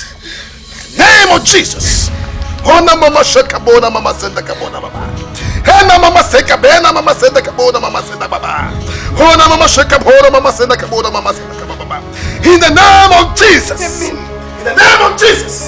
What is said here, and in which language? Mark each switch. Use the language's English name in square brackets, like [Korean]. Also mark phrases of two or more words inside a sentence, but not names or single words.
[English] Name of Jesus. Hona mama shaka bona mama senda kabona baba. Hena mama seka bena mama senda kabona mama senda baba. Hona mama shaka bona mama senda kabona mama senda kababa. In the name of Jesus. In the name of Jesus.